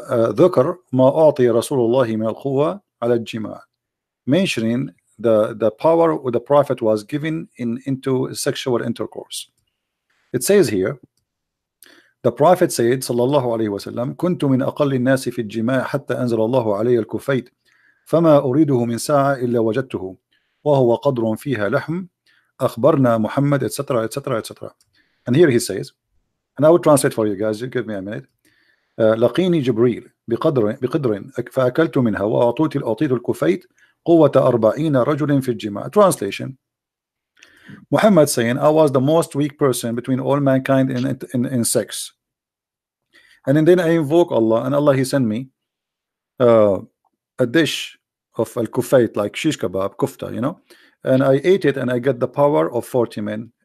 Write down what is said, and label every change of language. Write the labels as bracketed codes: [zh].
[ar] ذكر ما أعطي رسول الله من القوة على الجماع, [en] mentioning the power the Prophet was given into sexual intercourse. It says here, the Prophet said [ar] صلى الله عليه وسلم كنت من أقل الناس في الجماع حتى أنزل الله علي الكفيت فما أريده من ساعة إلا وجدته وهو قدر فيها لحم أخبرنا محمد etc etc etc. [en] And here he says, and I will translate for you guys, you give me a minute. [ar] لقيني جبريل بقدر فأكلت منها وأعطيت الكفيت قوة 40 رجل في الجماع. [en] Translation: Muhammad saying, I was the most weak person between all mankind in sex, and then I invoke Allah, and Allah he sent me a dish of al-kufayt, like shish kebab, kufta, and I ate it and I got the power of 40 men.